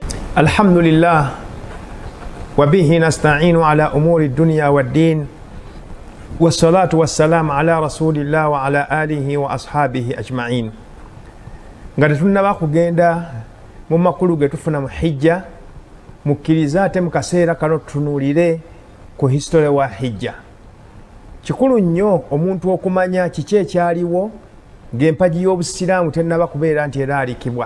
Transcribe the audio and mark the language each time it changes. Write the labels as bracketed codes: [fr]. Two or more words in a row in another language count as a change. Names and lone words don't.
[ar] الحمد لله وبه نستعين على أمور الدنيا والدين والصلاة والسلام على رسول الله وعلى آله وأصحابه أجمعين. [lg] ngati tunaba kugenda mu makulu getufuna mu hijja mukkirizaate mu kaseera kano tutunulire ku history wa hijja. Kikulu nnyo omuntu okumanya kiki ekyaliwo ng'empagi y'obusiraamu tennaba kubeera nti eraalikibwa.